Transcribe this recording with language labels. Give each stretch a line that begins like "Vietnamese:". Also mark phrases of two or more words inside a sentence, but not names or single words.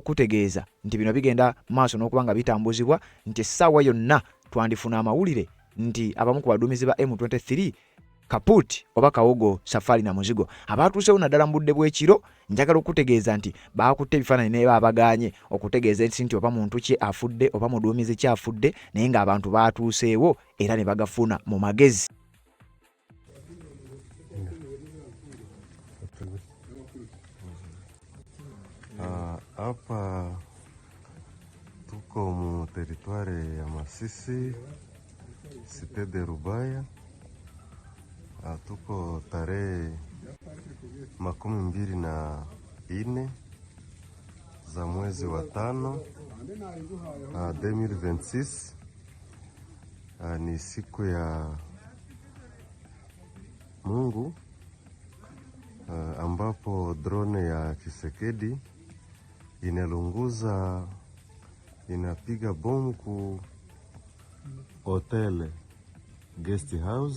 Ganda: okutegeeza nti bino bigenda maaso n'okuba nga bitambuzibwa, nti essaawa yonna twandifuna amawulire nti abamu ku baduumizi ba M23 Kaput oba Kawogo Safari na Muzigo abatuusewo naddala mu budde bw'ekiro, njagala okutegeeza nti baakutte ebifaananyi naye baabagaanye okutegeeza nti oba muntu ki afudde oba muduumizi ki afudde, naye ng'abantu baatuuseewo era ne bagafuna mu magezi.
Swahili: Hapa tuko mu teritwari ya Masisi, Site de Rubaya. Tuko tarehe 24 za mwezi wa 5 2026. Ni siku ya Mungu ambapo drone ya Tshisekedi inalunguza, inapiga bomu ku
English: hotel guest house.